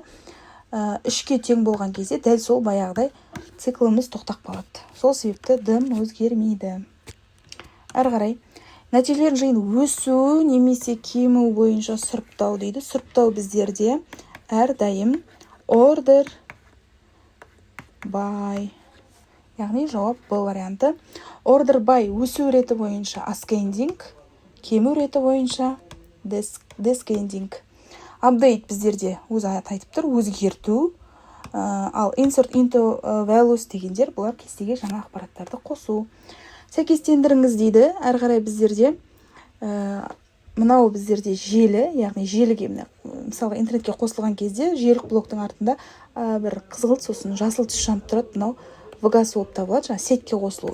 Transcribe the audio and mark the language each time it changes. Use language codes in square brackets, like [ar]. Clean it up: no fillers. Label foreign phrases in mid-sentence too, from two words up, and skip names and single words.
[kk] 3-ке тең болған кезде дәл сол баяғыдай циклымыз тоқтап қалады. Сол себепті D өзгермейді. Әрі қарай Нәтижелердің жиын өсу немесе кему бойынша сұрыптау дейді. Сұрыптау біздерде әрдайым [en] order by, [kk] яғни жауап Б варианты. [en] Order by [kk] өсу реті бойынша ascending, кему реті бойынша descending. Update біздерде өзі айтып тұр, өзгерту. Ал [en] insert into values [kk] дегендер бұлар кестеге жаңа ақпараттарды қосу. Сәйкестендіріңіз дейді. Әрі қарай біздерде мынау біздерде желі, яғни желіге мысалы интернетке қосылған кезде желілік блоктың артында бір қызғылт сосын жасыл түс жанып тұрады. Мынау VGAS болып табылады, жаңа сетке қосылу.